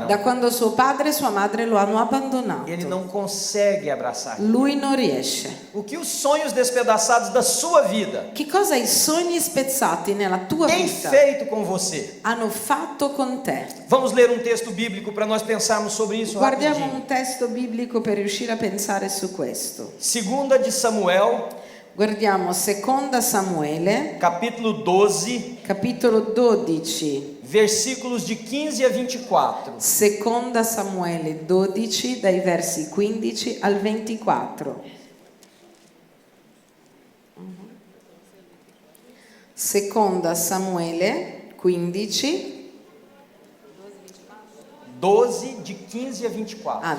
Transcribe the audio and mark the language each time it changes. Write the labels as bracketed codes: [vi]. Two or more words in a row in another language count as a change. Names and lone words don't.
[it] Da quando suo padre e sua madre lo hanno abbandonato, [pt] Ele não consegue abraçar. [it] lui non riesce. [pt] O que os sonhos despedaçados da sua vida [it] Che cosa i sogni spezzati nella tua [pt] têm [it] vita [pt] feito com você? [it] hanno fatto con te? [pt] Vamos ler um texto bíblico para nós pensarmos sobre isso [it] Guardiamo [pt] rapidinho. [it] un testo biblico per riuscire a pensare su questo. [pt] Segunda de Samuel, [it] Guardiamo Seconda Samuele, [pt] capítulo 12, [it] capitolo 12, [pt] versículos de 15 a 24. [it] Seconda Samuele 12, dai versi 15 al 24. Seconda Samuele 15. [pt] 12, de 15 a 24.